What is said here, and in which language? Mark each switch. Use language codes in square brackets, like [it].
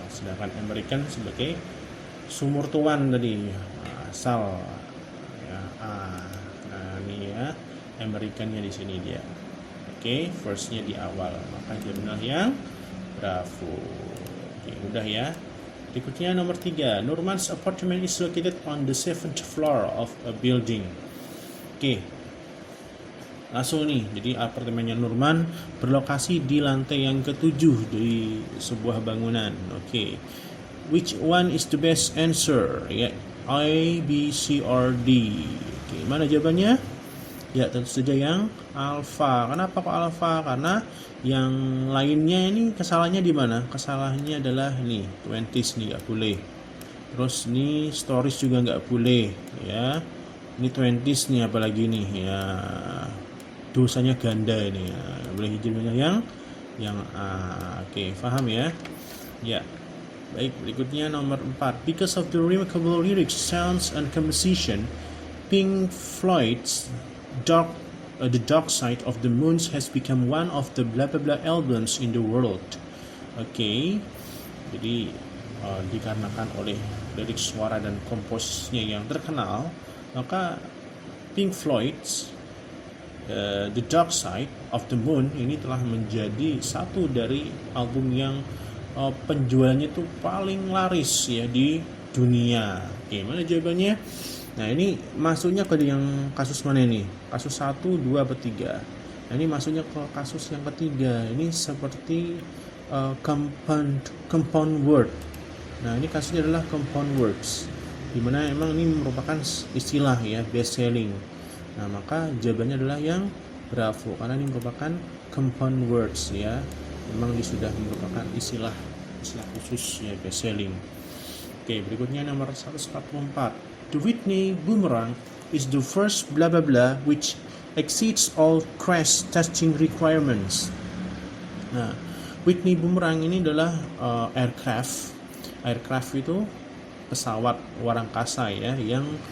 [id] Sedangkan American sebagai sumur tuan tadi, asal ya, A. Nah, ini ya, Americannya di sini dia. Oke, firstnya di awal. Maka jadinya yang Bravo. Oke, udah ya. Berikutnya nomor 3. [en] Norman's apartment is located on the 7th floor of a building. [id] Oke. Langsung nih. Jadi apartemennya Norman berlokasi di lantai yang ke-7 dari sebuah bangunan. Oke. [en] Which one is the best answer? [id] Ya, A, B, C, or D. Oke, mana jawabannya? Ya, tentu saja yang alfa. Kenapa kok alfa? Karena yang lainnya ini kesalahannya di mana? Kesalahannya adalah nih, 20s nih nggak boleh. Terus nih stories juga nggak boleh ya. Ini 20s nih apalagi nih ya. Dosanya ganda ini ya. Boleh hijaunya yang A. Oke, paham ya? Ya. Baik, berikutnya nomor 4. [en] Because of the remarkable lyrics, sounds, and composition, Pink Floyd's The Dark Side of the Moon has become one of the blah blah blah albums in the world. [id] Oke. Jadi dikarenakan oleh lirik suara dan komposisinya yang terkenal, maka Pink Floyd's The Dark Side of the Moon ini telah menjadi satu dari album yang penjualannya itu paling laris ya di dunia. Oke, mana jawabannya? Nah, ini masuknya ke yang kasus mana ini? Kasus 1, 2, atau 3. Nah, ini masuknya ke kasus yang ketiga. Ini seperti compound word. Nah, ini kasusnya adalah compound words, dimana emang ini merupakan istilah ya, best selling. Nah, maka jawabannya adalah yang Bravo, karena ini merupakan compound words ya. Memang ini sudah merupakan istilah khusus ya, best selling. Oke, berikutnya nomor 144. [en] The Whitney Boomerang is the first blah blah blah which exceeds all crash testing requirements. [id] Nah, Whitney Boomerang ini adalah aircraft. Aircraft itu pesawat luar angkasa ya, yang